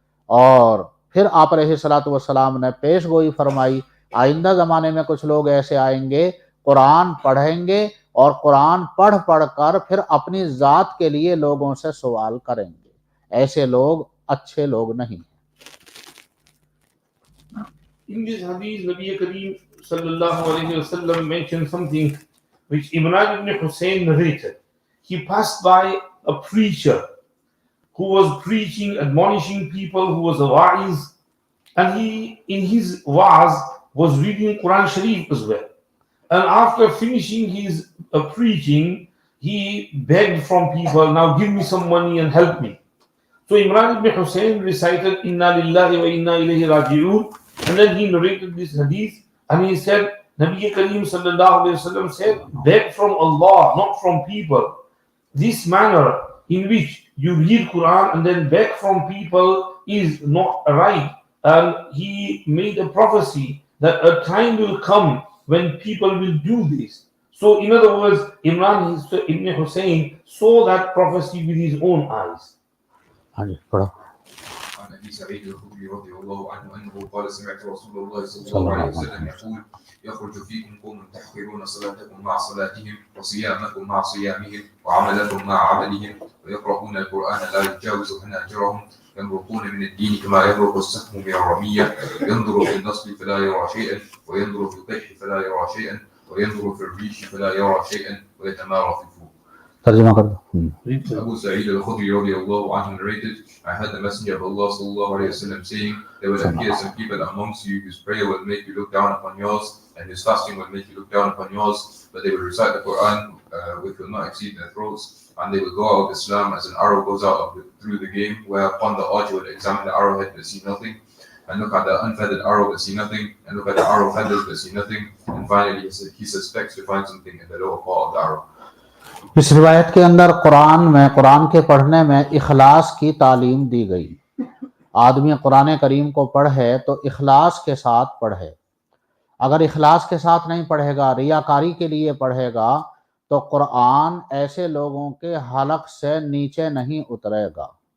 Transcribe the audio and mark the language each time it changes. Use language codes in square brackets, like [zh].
[ur] اور پھر آپ علیہ الصلوۃ والسلام نے پیش گوئی فرمائی آئندہ زمانے میں کچھ لوگ ایسے آئیں گے، قرآن پڑھیں گے اور قرآن پڑھ کر پھر اپنی ذات کے لیے لوگوں سے سوال کریں گے۔ ایسے لوگ اچھے لوگ نہیں۔ [en] In this hadith, Nabi Kareem sallallahu alayhi wasallam mentioned something which Imran ibn Hussein narrated. He passed by a preacher who was preaching, admonishing people, who was a wa'iz, and he, in his wa'az, was reading Quran Sharif as well. And after finishing his preaching, he begged from people, now give me some money and help me. So Imran ibn Hussein recited, [ar] Inna lillahi wa inna ilayhi raji'un, [en] and then he narrated this hadith, and he said, Nabi Kareem sallallahu alayhi wa sallam said, beg from Allah, not from people. This manner in which you read Quran and then beg from people is not right. And he made a prophecy that a time will come when people will do this. So in other words, Imran ibn Hussein saw that prophecy with his own eyes. [ar] عن ابي سعيد الخدري رضي الله عنه انه قال سمعت رسول الله صلى الله عليه وسلم يقول يخرج فيكم قوم تحقرون صلاتكم مع صلاتهم وصيامكم مع صيامهم وعملكم مع عملهم ويقرؤون القرآن لا يجاوز حناجرهم يمرقون من الدين كما يمرق السهم من الرمية ينظر في النصب فلا يرى شيئا وينظر في القيح فلا يرى شيئا وينظر في الريش فلا يرى شيئا ويتمارى في الفوق. [ur] ترجمہ کر دو۔ [en] Abu Sa'id al-Khudri radiyallahu anhu narrated, I heard the Messenger of Allah sallallahu alayhi wa sallam saying, there will appear some people amongst you whose prayer will make you look down upon yours, and whose fasting will make you look down upon yours, but they will recite the Qur'an which will not exceed their throats, and they will go out of Islam as an arrow goes out through the game, whereupon the archer will examine the arrowhead but see nothing, and look at the unfeathered arrow but see nothing, and look at the arrow feathered but see nothing, and finally he suspects to find something in the lower part of the arrow. [ur] اس روایت کے اندر قرآن کے پڑھنے میں اخلاص کی تعلیم دی گئی. آدمی قرآن کریم کو پڑھے تو اخلاص کے ساتھ پڑھے. اگر اخلاص کے ساتھ نہیں پڑھے گا، ریاکاری کے لیے پڑھے گا، تو قرآن ایسے لوگوں کے حلق سے نیچے نہیں اترے گا.